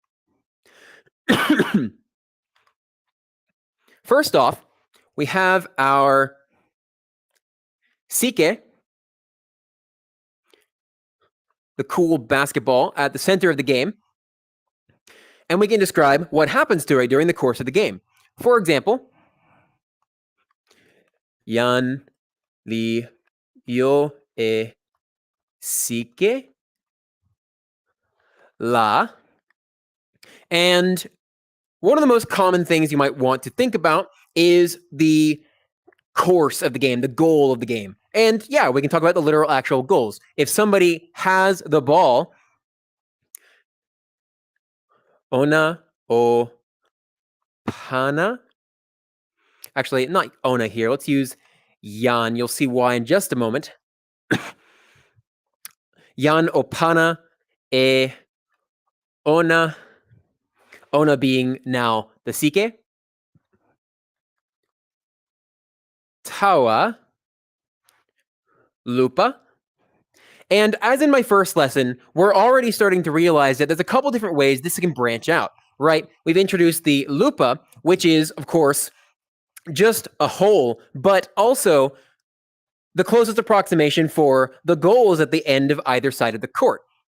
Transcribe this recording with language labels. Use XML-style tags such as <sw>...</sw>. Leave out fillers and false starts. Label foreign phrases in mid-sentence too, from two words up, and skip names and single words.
<en>First off, we have our sike, the cool basketball at the center of the game, and we can describe what happens to it during the course of the game. For example,</en> <tok>yan li yo e sike la.</tok> <en>And one of the most common things you might want to think about is the course of the game, the goal of the game. And yeah, we can talk about the literal actual goals. If somebody has the ball,</en> <tok>ona o pana.</tok> <en>Actually, not ona here. Let's use yan. You'll see why in just a moment.</en> <tok>Yan o pana e ona.</tok> <en>Ona being now the sike.</en> <tok>Tawa. Lupa.</tok> <en>And as in my first lesson, we're already starting to realize that there's a couple different ways this can branch out, right? We've introduced the lupa, which is, of course, just a hole, but also the closest approximation for the goals at the end of either side of the court.</en>